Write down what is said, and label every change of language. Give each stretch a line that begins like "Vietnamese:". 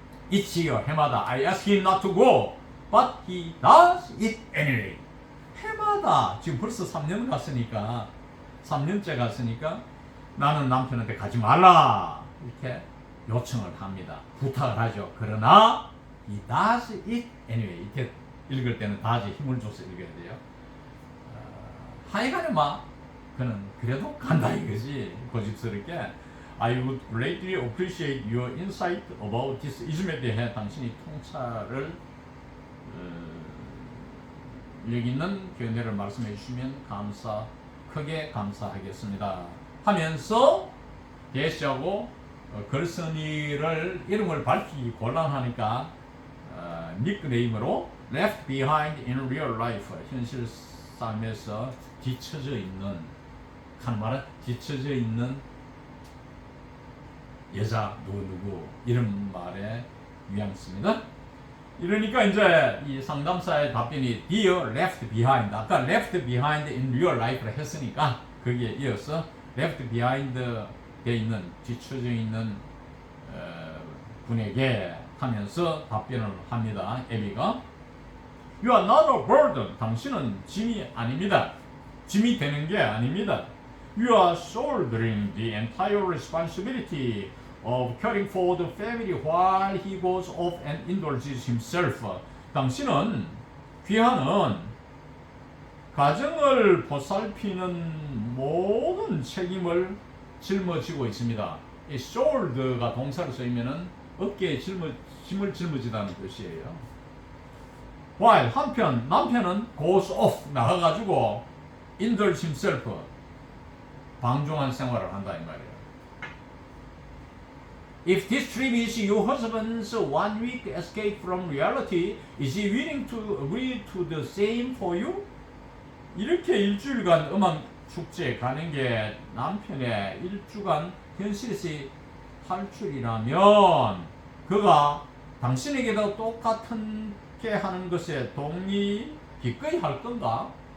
English: Each year
Korean: 해마다
English: I ask him not to go, but he does it anyway.
Korean: 해마다 지금 벌써 3년 갔으니까 3년째 갔으니까 나는 남편한테 가지 말라 이렇게 요청을 합니다. 부탁을 하죠. 그러나
English: he does it anyway.
Korean: 이렇게 읽을 때는 다시 힘을 줘서 읽어야 돼요. 하여간에 그는 그래도 간다 이거지. 고집스럽게
English: I would greatly appreciate your insight about this ism에
Korean: 대해 당신이 통찰을 여기 있는 견해를 말씀해 주시면 크게 감사하겠습니다 하면서 대시하고 걸선이를 이름을 밝히기 곤란하니까 닉네임으로
English: left behind in real life,
Korean: 현실 삶에서 뒤처져 있는, 한 말은 뒤처져 있는 여자 누구 이런 말의 뉘앙스입니다. 이러니까 이제 이 상담사의 답변이
English: dear left behind,
Korean: 아까
English: left behind in real life
Korean: 를 했으니까 거기에 이어서 left behind 돼 있는, 뒤쳐져 있는 분에게 하면서 답변을 합니다.
English: 에비가 You are not a burden.
Korean: 당신은 짐이 아닙니다. 짐이 되는 게 아닙니다.
English: You are shouldering the entire responsibility of caring for the family while he goes off and indulges himself.
Korean: 당신은, 귀하는 가정을 보살피는 모든 책임을 짊어지고 있습니다. 이 shoulder가 동사로 쓰이면은 어깨에 짐을 짊어지다는 뜻이에요. while 한편 남편은
English: goes off
Korean: 나가가지고
English: indulge himself
Korean: 방종한 생활을 한다 이 말이에요.
English: If this trip is your husband's 1 week escape from reality, is he willing to agree to the same for you?
Korean: 이렇게 일주일간 음악 축제에 가는 게 남편의 일주간 현실에서 탈출이라면 그가 당신에게도 똑같게 하는 것에 동의 기꺼이 할 건가?